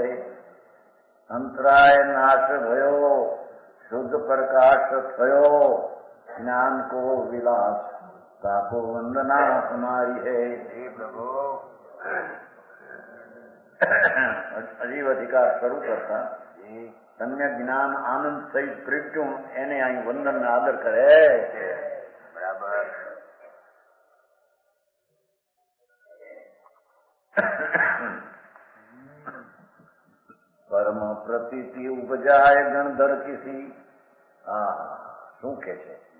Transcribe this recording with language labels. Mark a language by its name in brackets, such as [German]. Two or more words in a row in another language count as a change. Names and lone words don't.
[Hindi] अंतराय नाश भयो शुद्ध प्रकाश थयो ज्ञान को विलास ताको वंदना हमारी है. [Gujarati] અજીવ અધિકાર શરૂ કરતા સમ્યક જ્ઞાન આનંદ સહિત પ્રગટ્યું એને અહીં વંદન ને આદર કરે. બરાબર. [Hindi] परम प्रतीति उपजाय गणधर किसी. [Gujarati] શું કે છે?